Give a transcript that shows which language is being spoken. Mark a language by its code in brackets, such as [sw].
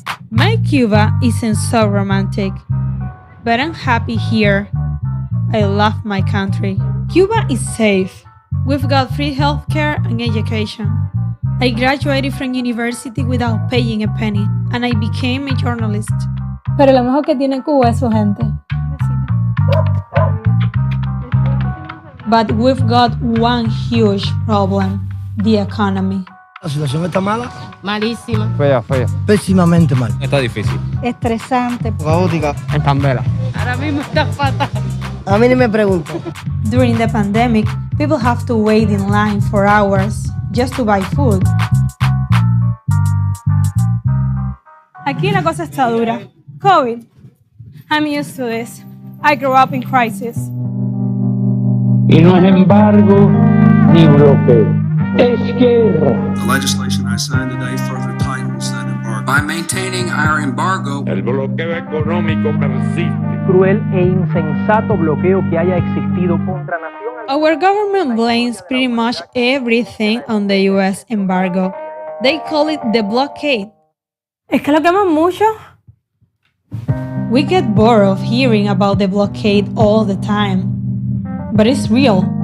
[en] My Cuba isn't so romantic, but I'm happy here. I love my country. Cuba is safe. We've got free healthcare and education. I graduated from university without paying a penny, and I became a journalist. [es] Pero lo mejor que tiene Cuba es su gente. [en] But we've got one huge problem, the economy. [es] La situación está mala. Malísima. Fea. Pésimamente mal. Está difícil. Estresante. Caótica. En candela. Ahora mismo está fatal. A mí ni me preguntan. [en] During the pandemic, people have to wait in line for hours just to buy food. [es] Aquí la cosa está dura. COVID. [en] I'm used to this. I grew up in crisis. [es] Y no es embargo ni bloqueo, es guerra. [en] The legislation I signed today further tightens that embargo. By maintaining our embargo, [es] El bloqueo económico persiste. Cruel e insensato bloqueo que haya existido contra nación. [en] Our government blames pretty much everything on the U.S. embargo. They call it the blockade. [es] Es que lo queman mucho. [en] We get bored of hearing about the blockade all the time. But it's real.